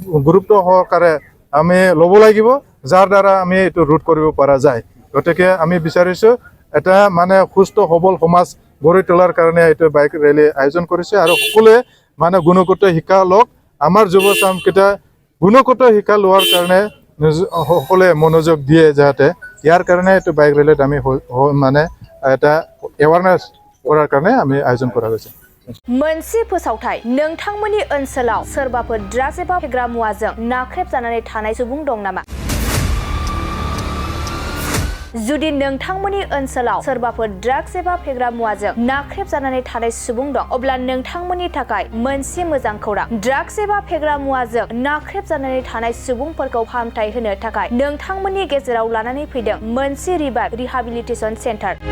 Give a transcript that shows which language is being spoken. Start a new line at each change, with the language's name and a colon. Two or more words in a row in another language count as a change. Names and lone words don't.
Assamese: গুৰুত্ব সহকাৰে আমি ল'ব লাগিব যাৰ দ্বাৰা আমি এইটো ৰোধ কৰিব পৰা যায় গতিকে আমি বিচাৰিছো এটা মানে সুস্থ সবল সমাজ গঢ়ি তোলাৰ কাৰণে এইটো
English: bike rally
Assamese: আয়োজন কৰিছে আৰু সকলোৱে মানে গুণগত শিক্ষা লওক আমাৰ যুৱচামকেইটা গুণগত শিক্ষা লোৱাৰ কাৰণে সকলোৱে মনোযোগ দিয়ে যাতে ইয়াৰ কাৰণে এইটো বাইক ৰেলীত আমি মানে এটা এৱাৰনেছ কৰাৰ কাৰণে আমি আয়োজন কৰা হৈছে
Bodo: मोनसे फोसावथाय नोंथांमोननि ओनसोलाव सोरबाफोर ड्राग्स एबा फेग्रा मुवाजों नाख्रेबजानानै थानाय सुबुं दं नामा जुदि नोंथांमोननि ओनसोलाव सोरबाफोर ड्राग्स एबा फेग्रा मुवाजों नाख्रेबजानानै थानाय सुबुं दं अब्ला नोंथांमोननि थाखाय मोनसे मोजां खौरां ड्राग्स एबा फेग्रा मुवाजों नाख्रेबजानानै थानाय सुबुंफोरखौ फाहामथाय होनो थाखाय नोंथांमोननि गेजेराव लानानै फैदों मोनसे
English: rehabilitation centre